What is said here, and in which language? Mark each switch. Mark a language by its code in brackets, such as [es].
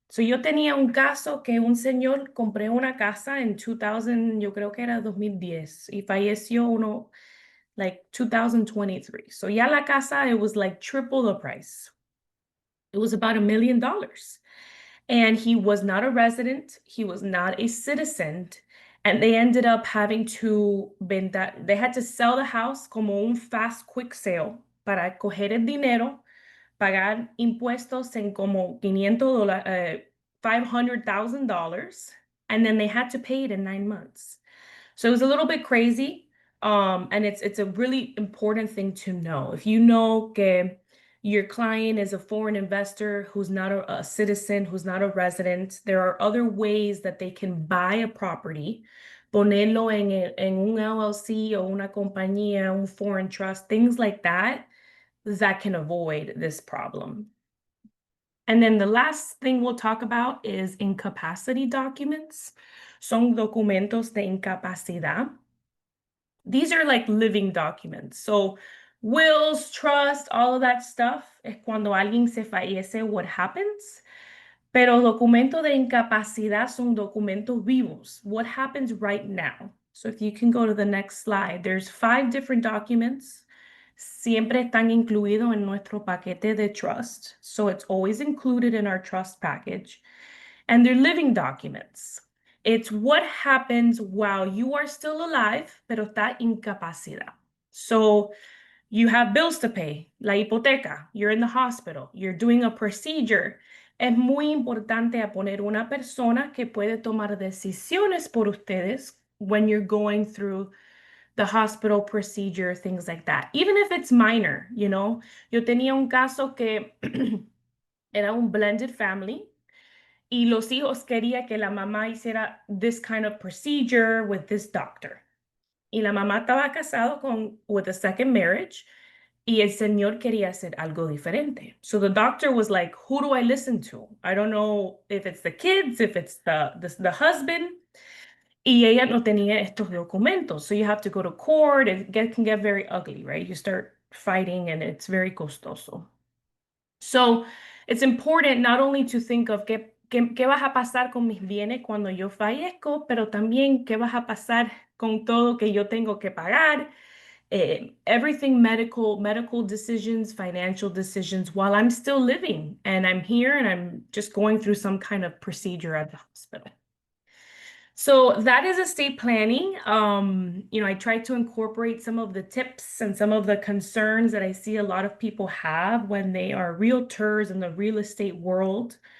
[es] So yo tenía un caso que un señor compré una casa en 2000, yo creo que era 2010, y falleció uno like 2023. So ya la casa, [en] it was like triple the price. It was about $1 million. And he was not a resident. He was not a citizen. And they ended up having to they had to sell the house [es] como un fast, [en] quick sale [es] para coger el dinero, pagar impuestos en como [en] $500,000, and then they had to pay it in 9 months. So it was a little bit crazy, and it's a really important thing to know. If you know que your client is a foreign investor who's not a citizen, who's not a resident, there are other ways that they can buy a property, [es] ponerlo en un LLC o una compañía, [en] un foreign trust, things like that can avoid this problem. And then the last thing we'll talk about is incapacity documents. [es] Son documentos de incapacidad. [en] These are like living documents. So wills, trust, all of that stuff [es] es cuando alguien se fallece, [en] what happens. [es] Pero documentos de incapacidad son documentos vivos, [en] what happens right now. So if you can go to the next slide, there's 5 different documents. [es] Siempre están incluidos en nuestro paquete de trust. [en] So it's always included in our trust package. and they're living documents. It's what happens while you are still alive, [es] pero está incapacidad. [en] So you have bills to pay, [es] la hipoteca, [en] you're in the hospital, you're doing a procedure. [es] Es muy importante a poner una persona que puede tomar decisiones por ustedes [en] when you're going through the hospital procedure, things like that. Even if it's minor, you know. [es] Yo tenía un caso que era un blended family y los hijos querían que la mamá hiciera [en] this kind of procedure with this doctor. [es] Y la mamá estaba casado [en] with a second marriage [es] y el señor quería hacer algo diferente. [en] So the doctor was like, who do I listen to? I don't know if it's the kids, if it's the husband. [es] Y ella no tenía estos documentos. [en] So you have to go to court. Can get very ugly, right? You start fighting and it's very costoso. So it's important not only to think of [es] qué vas a pasar con mis bienes cuando yo fallezco, pero también qué vas a pasar con todo que yo tengo que pagar. [en] Everything medical decisions, financial decisions while I'm still living and I'm here and I'm just going through some kind of procedure at the hospital. So that is estate planning. You know, I try to incorporate some of the tips and some of the concerns that I see a lot of people have when they are realtors in the real estate world.